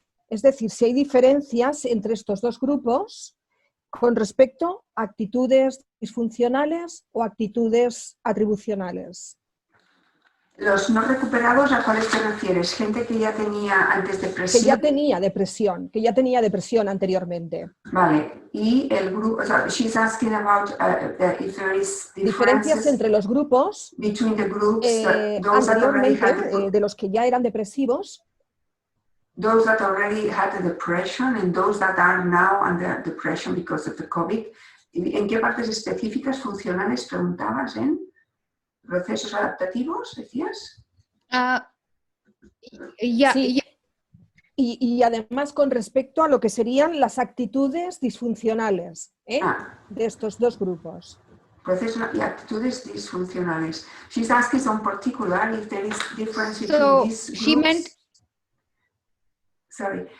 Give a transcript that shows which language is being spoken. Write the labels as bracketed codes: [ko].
[es] Es decir, si hay diferencias entre estos dos grupos con respecto a actitudes disfuncionales o actitudes atribucionales. Los no recuperados, ¿a cuáles te refieres? Gente que ya tenía antes depresión. Que ya tenía depresión anteriormente. Vale, y el grupo, [en] so she's asking about if there is [es] diferencias entre los grupos [en] between the groups, [es] anteriormente, de los que ya eran depresivos. [en] Those that already had the depression and those that are now under depression because of the COVID. [es] ¿En qué partes específicas funcionales preguntabas? ¿En procesos adaptativos, decías? Sí. Y además con respecto a lo que serían las actitudes disfuncionales de estos dos grupos. Procesos y actitudes disfuncionales. [en] She's asking in particular if there is difference between these groups. Sorry.